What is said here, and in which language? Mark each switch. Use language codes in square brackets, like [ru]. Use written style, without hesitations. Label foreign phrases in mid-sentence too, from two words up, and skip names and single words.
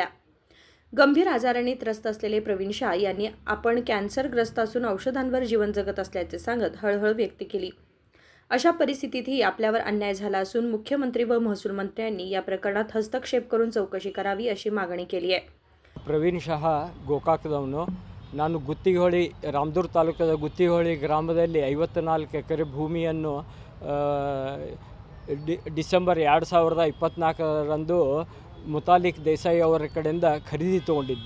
[mr] गंभीर आजाराने त्रस्त असलेले प्रवीण शाह यांनी आपण कॅन्सरग्रस्त असून औषधांवर जीवन जगत असल्याचे सांगत हळहळ व्यक्त केली. अशा परिस्थितीतही आपल्यावर अन्याय झाला असून मुख्यमंत्री व महसूल मंत्र्यांनी या प्रकरणात हस्तक्षेप करून चौकशी करावी अशी मागणी केली आहे. [kn] ಪ್ರವೀಣ್ ಶಹ ಗೋಕಾಕದವನು. ನಾನು ಗುತ್ತಿಹೊಳಿ ರಾಮದುರ್ಗ ತಾಲೂಕದ ಗುತ್ತಿಹೊಳಿ ಗ್ರಾಮದಲ್ಲಿ 54 ಎಕರೆ ಭೂಮಿಯನ್ನು ಡಿಸೆಂಬರ್ 2024ರಂದು ಮುತಾಲಿಕ್ ದೇಸಾಯಿ ಅವರ ಕಡೆಯಿಂದ ಖರೀದಿ ತೊಗೊಂಡಿದ್ದೆ.